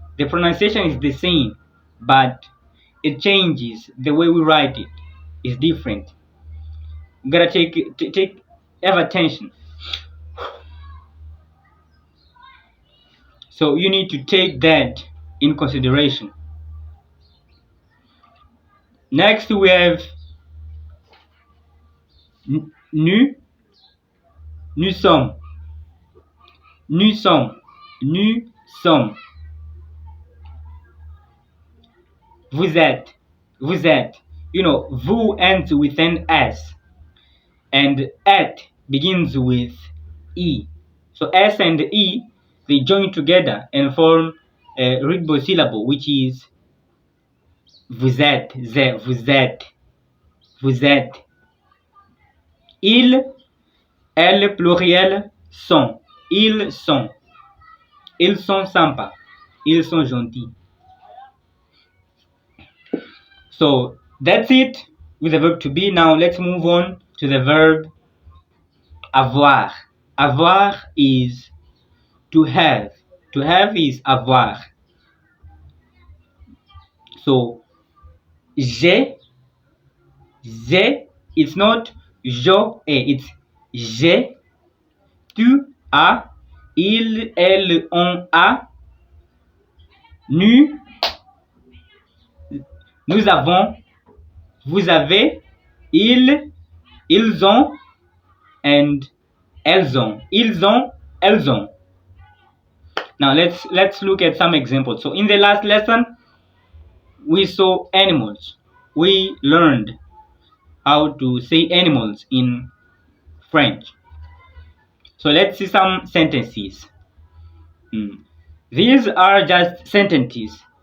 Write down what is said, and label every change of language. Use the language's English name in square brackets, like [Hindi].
[English] The pronunciation is the same, but it changes. The way we write it is different. You gotta have attention. So you need to take that in consideration. Next we have [French] nous, nous sommes, nous sommes, nous sommes. Vous êtes, vous êtes. [English] You know, vous ends with an S, and et begins with E. So S and E, they join together and form a readable syllable, which is [French] vous êtes, vous êtes, vous êtes. Il, elle, pluriel, sont, ils sont. Ils sont sympas, ils sont gentils. [English] So that's it with the verb to be. Now let's move on to the verb avoir. Avoir is to have. To have is avoir. [French] So j'ai, [English] it's not [French] je, [English] it's [French] j'ai, tu as, il, elle, on a, nous avons, vous avez, ils ont, and elles ont. Ils ont, elles ont. [English] Now let's look at some examples. So in the last lesson, we saw animals. We learned how to say animals in French. So let's see some sentences. These are just sentences.